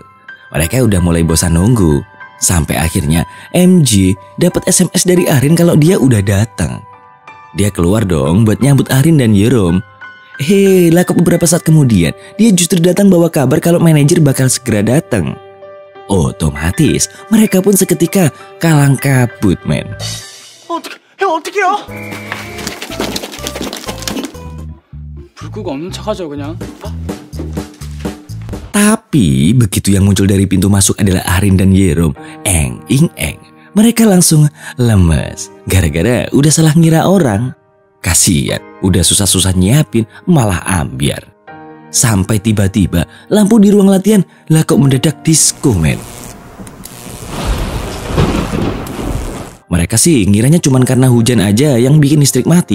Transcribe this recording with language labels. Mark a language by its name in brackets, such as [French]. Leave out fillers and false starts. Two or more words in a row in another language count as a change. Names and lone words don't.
[Indonesian] Mereka udah mulai bosan nunggu. Sampai akhirnya MG dapat SMS dari Arin kalau dia udah datang. Dia keluar dong buat nyambut Arin dan Yerom. Lah kok beberapa saat kemudian dia justru datang bawa kabar kalau manajer bakal segera datang. Otomatis mereka pun seketika kalang kabut [Korean] 어떡해요? 불 끄고 없는 척하죠 그냥. [Indonesian] Tapi begitu yang muncul dari pintu masuk adalah Arin dan Yerom, mereka langsung lemes gara-gara udah salah ngira orang. Kasian, udah susah-susah nyiapin malah ambiar. Sampai tiba-tiba lampu di ruang latihan lah kok mendadak disco Mereka sih ngiranya cuman karena hujan aja yang bikin listrik mati.